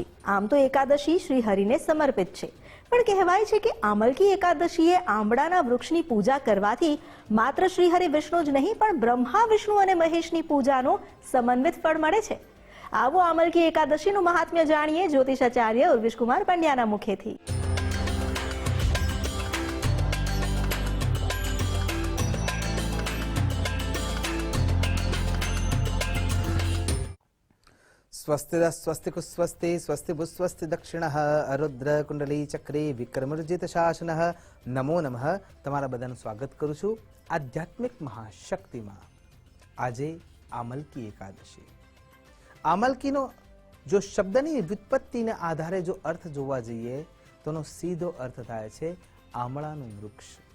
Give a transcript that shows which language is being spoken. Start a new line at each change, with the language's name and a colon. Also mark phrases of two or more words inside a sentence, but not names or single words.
Gujarati: આમ તો એકાદશી શ્રી હરિને સમર્પિત છે, પણ કહેવાય છે કે આમલકી એકાદશીએ આંબળાના વૃક્ષની પૂજા કરવાથી માત્ર શ્રી હરિ વિષ્ણુ જ નહીં પણ બ્રહ્મા વિષ્ણુ અને મહેશની પૂજાનો સમન્વિત ફળ મળે છે। આવો આમલકી એકાદશીનું મહાત્મ્ય જાણીએ જ્યોતિષાચાર્ય ઉર્વિશકુમાર પંડ્યાના મુખેથી।
Sanskrit: स्वस्तिरः स्वस्तिकु स्वस्ति स्वस्तिभुः स्वस्ति दक्षिणः अरुद्र कुंडली चक्रे विक्रमर्जित शासनः। नमो नमः।
Gujarati: તમારા બધાનું સ્વાગત કરું છું આધ્યાત્મિક મહાશક્તિમાં। આજે આમલકી એકાદશી। આમલકીનો જો શબ્દની વ્યુત્પત્તિને આધારે જો અર્થ જોવા જઈએ તો એનો સીધો અર્થ થાય છે આમળાનું વૃક્ષ।